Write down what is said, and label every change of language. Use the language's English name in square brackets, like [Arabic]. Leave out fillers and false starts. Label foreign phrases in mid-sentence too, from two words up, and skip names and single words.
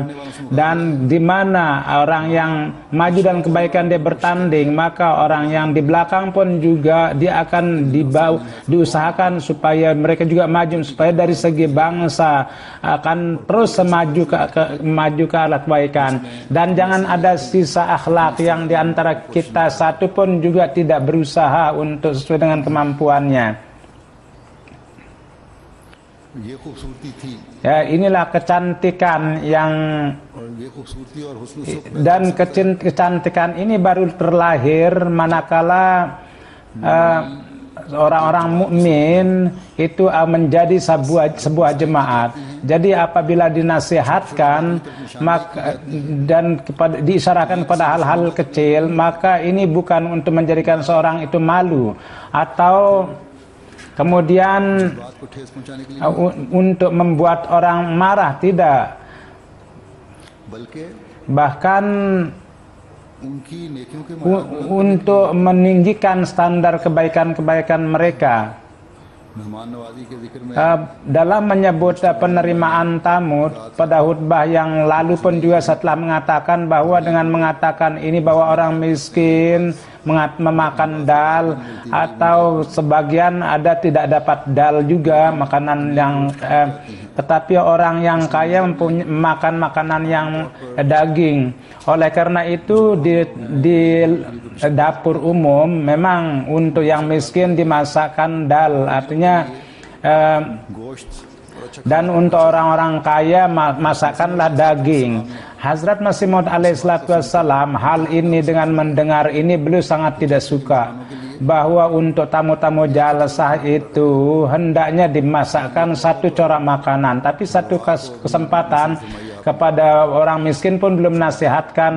[Indonesian] Dan di mana orang yang maju dalam kebaikan dia bertanding, maka orang yang di belakang pun juga dia akan diusahakan supaya mereka juga maju, supaya dari segi bangsa akan terus maju ke arah kebaikan. Dan jangan ada sisa akhlak yang diantara kita satu pun juga tidak berusaha untuk sesuai dengan kemampuannya. [Urdu] ये खूबसूरती थी [Indonesian] Ya, inilah kecantikan yang, [Urdu] और ये खूबसूरती और हुस्न सुख [Indonesian] dan kecantikan ini baru terlahir manakala orang-orang mukmin itu menjadi sebuah jemaat. Jadi apabila dinasihatkan dan diisyaratkan kepada hal-hal kecil, maka ini bukan untuk menjadikan seorang itu malu atau kemudian [Urdu] बात को ठेस पहुंचाने के लिए, [Indonesian] untuk membuat orang marah, tidak. [Urdu] बल्कि [Indonesian] Bahkan [Urdu] उनकी नेकियों के [Indonesian] untuk meninggikan standar kebaikan-kebaikan mereka. [Urdu] मेहमान नवाजी के जिक्र में [Indonesian] Dalam menyebut penerimaan tamu pada khutbah yang lalu pun juga setelah mengatakan bahwa dengan mengatakan ini bahwa orang miskin memakan dal, atau sebagian ada tidak dapat dal juga makanan yang tetapi orang yang kaya makan makanan yang daging. Oleh karena itu di dapur umum memang untuk yang miskin dimasakkan dal, artinya [Urdu] गोश्त और अच्छा [Indonesian] dan untuk orang-orang kaya masakanlah daging. Hazrat Masih Maud alaihissalam hal ini dengan mendengar ini beliau sangat tidak suka, bahwa untuk tamu-tamu jalasah itu hendaknya dimasakkan satu corak makanan, tapi satu kesempatan kepada orang miskin pun belum nasihatkan.